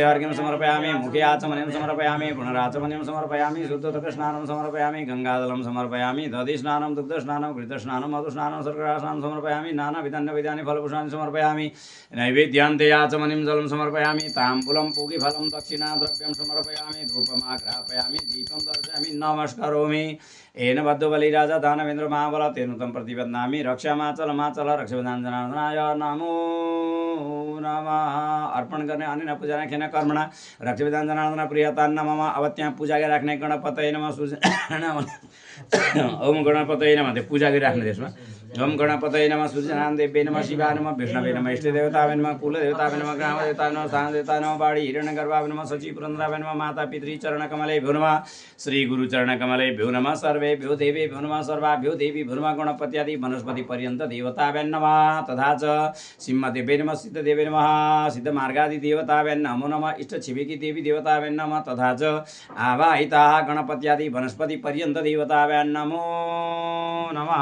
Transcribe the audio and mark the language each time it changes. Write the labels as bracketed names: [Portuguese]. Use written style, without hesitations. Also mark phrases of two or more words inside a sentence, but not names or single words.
[Sanskrit] अर्घ्यं समर्पयामि मुखे आचमनीयं समर्पयामि पुनराचमनीयं समर्पयामि शुद्धोदकस्नानं समर्पयामि गङ्गाजलं समर्पयामि दधिस्नानं दुग्धस्नानं घृतस्नानं मधुस्नानं शर्करास्नानं समर्पयामि नानाविधानि फलभूषाणि समर्पयामि नैवेद्यान्ते आचमनीं जलं समर्पयामि ताम्बूलं पूगीफलं दक्षिणाद्रव्यं समर्पयामि धूपमाघ्रापयामि दीपं दर्शयामि नमस्करोमि येन बद्धो बलिराजा दानवेन्द्र महाबल तेन तं प्रतिबध्नामि रक्षामाचल रक्षाबन्धनाय नमो नमः। [Nepali] अर्पण गर्ने [Sanskrit] अनेन पूजा खेन कर्मणा रक्षाबन्धनाय प्रियतान्न मम। [Nepali] अब त्यहाँ पूजा गरिराख्ने [Sanskrit] गणपतये नमः ओम गणपतये नमः [Nepali] त्यो पूजा गरिराख्ने त्यसमा [Sanskrit] ओम गणपतये नमः सूर्यनारायण देव्यै नमः शिवाय नमः विष्णवे नमः इष्टदेवताय नमः कुलदेवताय नमः ग्रामदेवताय नमः स्थानदेवताय नमः बाडी हिरण्यगर्भाय नमः सची पुरन्द्राय नमः माता पितृ चरणकमलेभ्यो नमः श्री गुरु चरणकमलेभ्यो नमः सर्वेभ्यो देवेभ्यो नमः सर्वाभ्यो देवीभ्यो नमः गणपत्यादि वनस्पति पर्यन्त देवताभ्यो नमः तथा च सिंहदेव्यै नमः सिद्धदेव्यै नमः सिद्धमार्गादि देवताभ्यो नमो नमः इष्टछिवेकी देवी देवताभ्यो नमः तथा च आवाहिताः गणपत्यादि वनस्पति पर्यन्त देवताभ्यो नमो नमः।